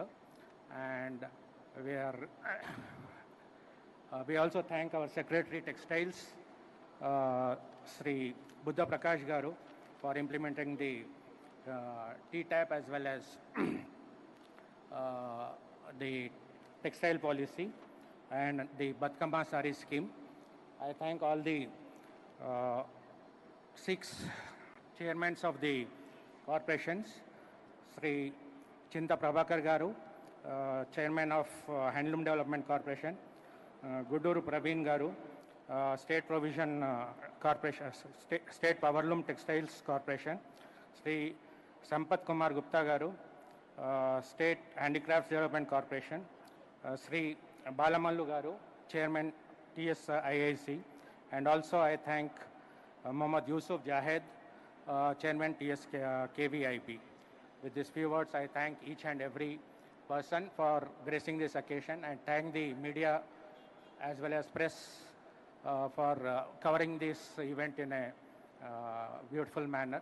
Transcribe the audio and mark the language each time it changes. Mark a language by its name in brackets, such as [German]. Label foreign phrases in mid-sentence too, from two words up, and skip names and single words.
[English] And we also thank our Secretary Textiles, Sri Buddha Prakash Garu, for implementing the T-TAP as well as the textile policy and the Batkamba Sari scheme. I thank all the 6 chairmen of the corporations, Sri Chinta Prabhakar Garu, Chairman of Handloom Development Corporation, Guduru Praveen Garu, State Provision Corporation, State Powerloom Textiles Corporation, Sri Sampath Kumar Gupta Garu, State Handicrafts Development Corporation, Sri Balamallu Garu, Chairman TSIIC, and also I thank Mohammad Yusuf Jahed, Chairman KVIP. With these few words, I thank each and every person for gracing this occasion, and thank the media as well as press for covering this event in a beautiful manner.